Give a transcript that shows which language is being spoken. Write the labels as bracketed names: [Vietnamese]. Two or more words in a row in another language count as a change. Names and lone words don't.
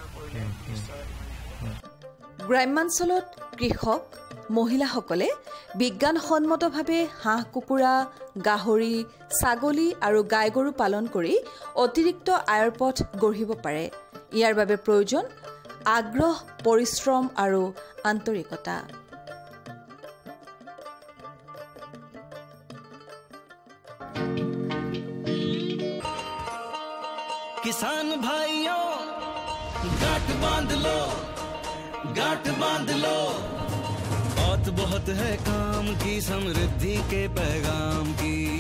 [Assamese] গ্ৰাম্যাঞ্চলত কৃষক মহিলাসকলে বিজ্ঞানসন্মতভাৱে হাঁহ কুকুৰা গাহৰি ছাগলী আৰু গাই গৰু পালন কৰি অতিৰিক্ত আয়ৰ পথ গঢ়িব পাৰে ইয়াৰ বাবে প্ৰয়োজন আগ্ৰহ পৰিশ্ৰম আৰু আন্তৰিকতা [Hindi] किसान भाइयों गांठ बांध लो बात बहुत है काम की समृद्धि के पैगाम की